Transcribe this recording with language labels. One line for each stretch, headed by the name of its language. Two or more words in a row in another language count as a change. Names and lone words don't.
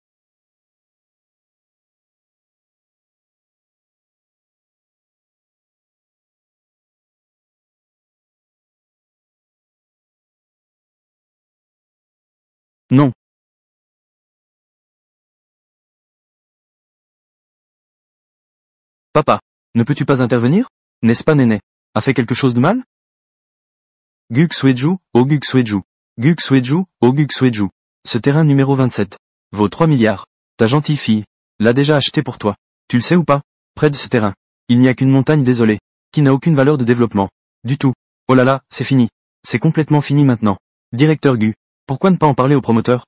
French: Non. Papa, ne peux-tu pas intervenir? N'est-ce pas Néné a fait quelque chose de mal? Gu Xueju, oh Gu Xueju. Gu Xueju, oh Gu Xueju. Ce terrain numéro 27 vaut 3 milliards. Ta gentille fille l'a déjà acheté pour toi. Tu le sais ou pas? Près de ce terrain, il n'y a qu'une montagne désolée, qui n'a aucune valeur de développement. Du tout. Oh là là, c'est fini. C'est complètement fini maintenant. Directeur Gu, pourquoi ne pas en parler au promoteur?